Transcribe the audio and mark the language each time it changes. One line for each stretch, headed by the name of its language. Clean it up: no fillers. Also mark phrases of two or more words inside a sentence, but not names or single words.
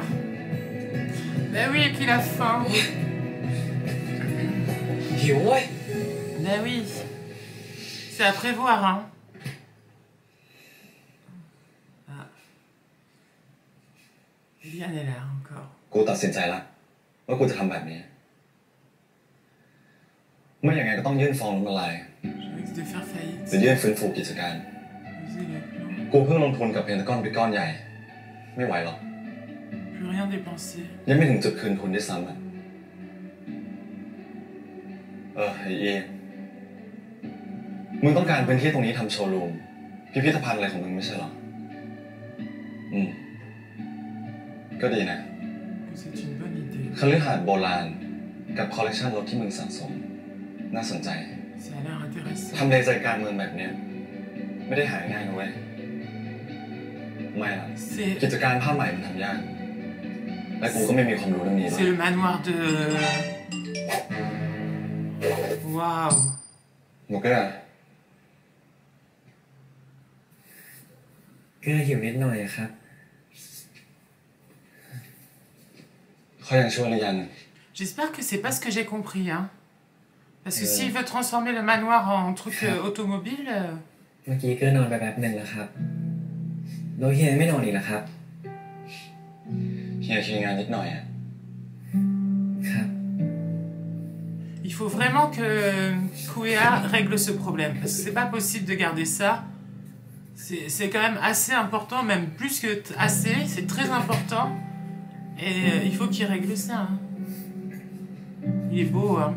French: Ben oui, et puis il a faim.
Thai: หิวเว้ย
French: Ben oui. C'est à prévoir, hein. Ah. Eliane est là encore.
Thai: กูตัดสินใจแล้วว่ากูจะทำแบบนี้ ไม่อย่างไงก็ต้องยื่นฟ้องล้มละลาย
French: Je risque de faire
Thai: ห
French: faillite.
Thai: รือยื่นฟื้นฟูกิจการ
French: User le plan.
Thai: กูเพิ่งลงทุนกับเพนทากอนไปก้อนใหญ่ ไม่ไหวหรอก
French: Plus rien dépensé.
Thai: ยังไม่ถึงจุดคืนทุนด้วยซ้ำอ่ะไอ้อีมึงต้องการพื้นที่ตรงนี้ทำโชว์รูมพิพิธภัณฑ์อะไรของมึงไม่ใช่หรอ ก็ดีนะ
French: Que c'est une bonne idée.
Thai: คฤหาสน์โบราณกับคอลเลกชันรถที่มึงสะสม น่าสนใจ
French: Ça a l'air intéressant.
Thai: ทำเลใจกลางเมืองแบบเนี้ยไม่ได้หาง่ายนะเว้ยไม่หรอก
French: C'est
Thai: กิจการผ้าใหม่มันทำยาก และกูก็ไม่มีความรู้เรื่องนี้ด้ว
French: c'est
Thai: ย
French: le manoir de... Waouh.
Thai: หนูก็ เกื้อหิวนิดหน่อยอะครับ เขายังช่วยหรือยัง
French: J'espère que c'est pas ce que j'ai compris, hein. Parce que s'il veut transformer le manoir en truc automobile...
Thai: เมื่อกี้เกื้อนอนไปแป๊บหนึ่งแล้วครับแล้วเฮียไม่นอนอีกเหรอครับ เฮียทีงานนิดหน่อยอ่ะ ครับ
French: Il faut vraiment que Kuea règle ce problème. Parce que c'est pas possible de garder ça. C'est quand même assez important, même plus que assez. C'est très important. Et il faut qu'il règle ça. Hein. Il est beau, hein.